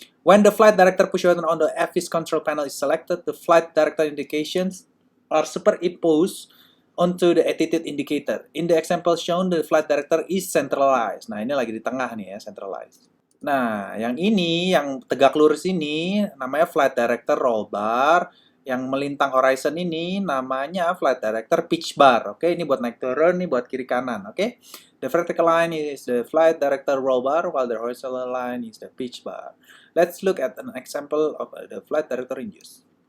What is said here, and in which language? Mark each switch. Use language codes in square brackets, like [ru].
[en] When the flight director push button on the FV's control panel is selected, the flight director indications are superimposed onto the attitude indicator. In the example shown, the flight director is centralized. [id] Nah, ini lagi di tengah nih ya, centralized. Nah, yang ini, yang tegak lurus ini, namanya flight director roll bar. Yang melintang horizon ini namanya flight director pitch bar. Oke, ini buat naik turun, ini buat kiri kanan. [en] Oke, the vertical line is the flight director roll bar, while the horizontal line is the pitch bar. Let's look at an example of the flight director in use.